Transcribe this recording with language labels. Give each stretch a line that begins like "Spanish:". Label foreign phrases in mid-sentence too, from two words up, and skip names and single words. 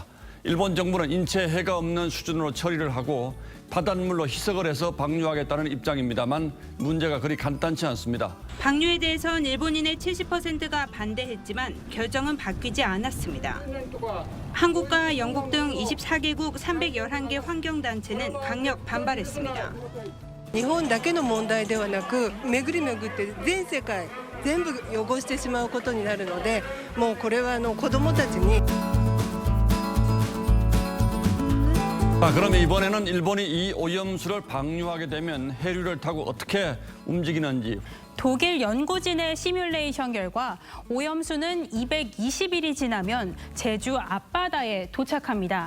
Korean: 일본 정부는 인체에 해가 없는 수준으로 처리를 하고 바닷물로 희석을 해서 방류하겠다는 입장입니다만 문제가 그리 간단치 않습니다. 방류에 대해선 일본인의 70%가 반대했지만 결정은 바뀌지 않았습니다. 한국과 영국 등 24개국 311개 환경단체는 강력 반발했습니다.
Japanese: 日本だけの問題ではなく、巡り巡って全世界全部汚してしまうことになるので、もうこれは子どもたちに。
Korean: 그러면 이번에는 일본이 이 오염수를 방류하게 되면 해류를 타고 어떻게 움직이는지. 독일 연구진의 시뮬레이션 결과 오염수는 220일이 지나면 제주 앞바다에 도착합니다.